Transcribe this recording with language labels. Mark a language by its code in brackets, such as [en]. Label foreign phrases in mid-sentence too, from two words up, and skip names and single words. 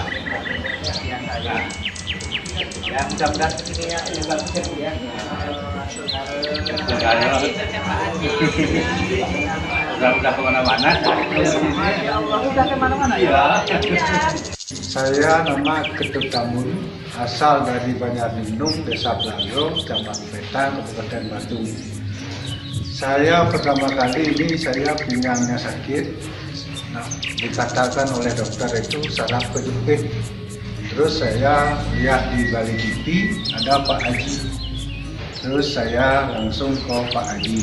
[id] Ya mudah-mudahan ini ya yang bagus ya Bu ya. udah kemana-mana. Udah kemana-mana ya. Saya nama Ketut Tamun, asal dari Banjarnindung, Desa Blangro, Kecamatan Peta, Kabupaten Batu. Saya pertama kali ini saya pinggangnya sakit, nah, dikatakan oleh dokter itu saraf kejepit. Terus saya lihat di Bali TV ada Pak Haji. Terus saya langsung ke Pak Haji.